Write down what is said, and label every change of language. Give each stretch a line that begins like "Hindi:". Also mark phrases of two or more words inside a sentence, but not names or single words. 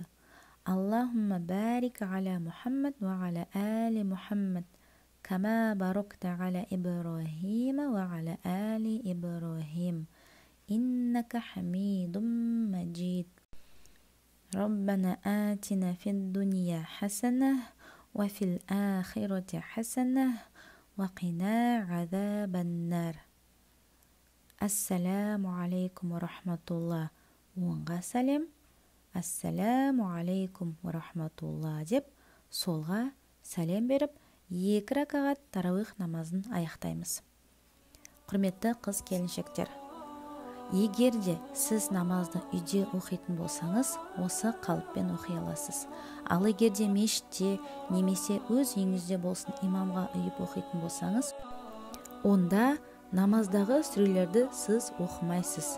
Arabic: اللهم بارك على محمد وعلى آل محمد كما باركت على إبراهيم وعلى آل إبراهيم إنك حميد مجيد. ربنا آتنا في الدنيا حسنة وفي الآخرة حسنة وقنا عذاب النار. السلام عليكم ورحمة الله.
Kazakh: Оңға сәлем,
Arabic: السلام عليكم ورحمة الله
Kazakh: деп солға сәлем беріп, 2 ракағат тарауих намазын аяқтаймыз. Құрметті қыз келіншектер, егер де сіз намазды үйде оқитын болсаңыз, осы қалыппен оқи аласыз. Ал егер де мешітте немесе өз үйіңізде болсын имамға үйіп оқитын болсаңыз, онда намаздағы сүрелерді сіз оқымайсыз.